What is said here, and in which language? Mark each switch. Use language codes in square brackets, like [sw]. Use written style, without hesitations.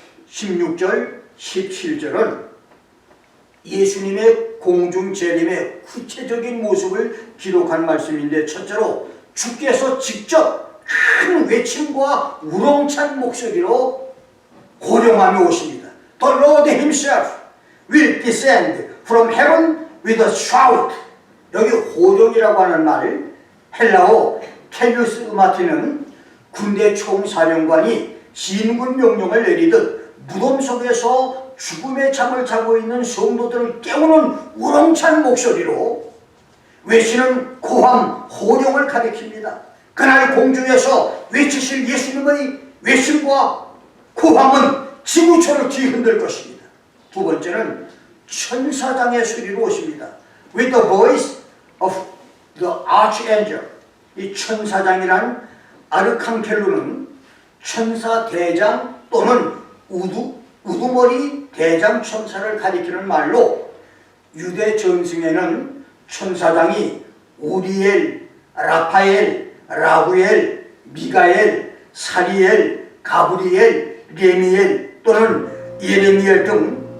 [ko] 16절 17절은 예수님의 공중 재림의 구체적인 모습을 기록한 말씀인데, 첫째로 주께서 직접 큰 외침과 우렁찬 목소리로 호령하며 오십니다. [en] The Lord himself will descend from heaven with a shout. [ko] 여기 호령이라고 하는 말, 헬라어 텔루스 마티는 군대 총사령관이 진군 명령을 내리듯 무덤 속에서 죽음의 잠을 자고 있는 성도들을 깨우는 우렁찬 목소리로 외치는 고함, 호령을 가리킵니다. 그날 공중에서 외치실 예수님의 외침과 고함은 지구촌을 뒤흔들 것입니다. 두 번째는 천사장의 소리로 오십니다. [en] With the voice of the archangel. [ko] 이 천사장이란 아르칸켈루는 천사 대장 또는 우두머리 대장천사를 가리키는 말로 유대 전승에는 천사장이 우리엘, 라파엘, 라구엘, 미가엘, 사리엘, 가브리엘, 레미엘 또는 예레미엘 등